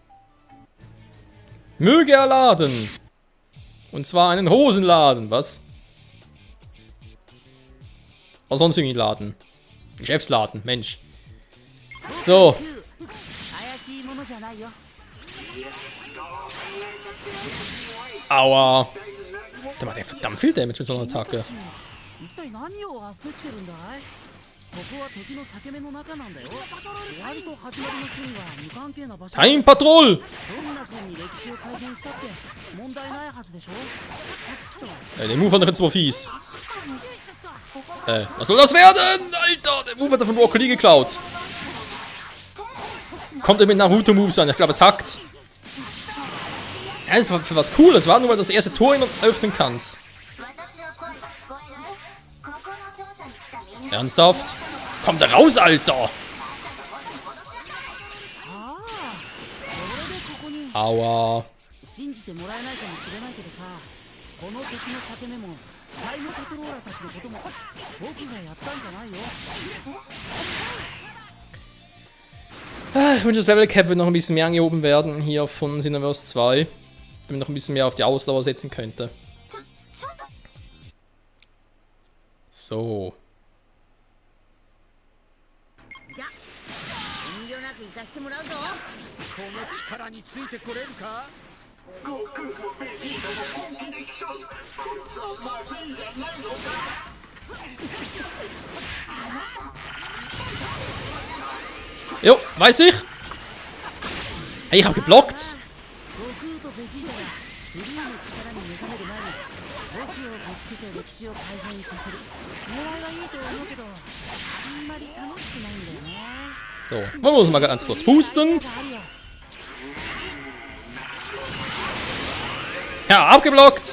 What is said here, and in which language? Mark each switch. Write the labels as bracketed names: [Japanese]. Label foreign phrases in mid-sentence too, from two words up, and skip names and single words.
[German] Möge er laden. Und zwar einen Hosenladen, was? Was sonst irgendwie Laden? Geschäftsladen, Mensch. So. [Japanese] 怪しいものじゃないよ。 [German] Aua. Der macht ja verdammt viel Damage mit so einer Attacke. [Japanese] 一体何を焦ってるんだい？ここは敵の裂け目の中なんだよ。終わりと始まりのシーンは無関係な場所。 [English] Time Patrol! [Japanese] どんな風に歴史を改変したって問題ないはずでしょ。さっきとは [German] Der Move war doch jetzt mal fies. Was soll das werden? Alter, der Move hat er von Broccoli geklaut. Kommt er mit Naruto-Moves an? Ich glaube, es hackt. Ja, das war für was Cooles. War nur, weil das erste Tor ihn öffnen kannst. Ernsthaft? Kommt da raus, Alter! [Japanese] ああ、それでここに [German] Aua. [Japanese] 信じてもらえないかもしれないけどさ、この敵の裂け目もタイムパトローラーたちのことも僕がやったんじゃないよ。 [German] Ich wünsche, das [English] Level Cap [German] wird noch ein bisschen mehr angehoben werden hier von Xenoverse 2. Damit noch ein bisschen mehr auf die Ausdauer setzen könnte. So. [Japanese] じゃ、遠慮なく行かしてもらうぞ。この力についてこれるか。 [German] Jo, weiß ich. Ich hab geblockt. [Japanese] 悟空とベジータがフリーの力に目覚める前に僕をぶつけて歴史を改変させる狙いはいいと思うけどあんまり楽しくないんだよね [German] So, wollen wir uns mal ganz kurz boosten. Ja, abgeblockt.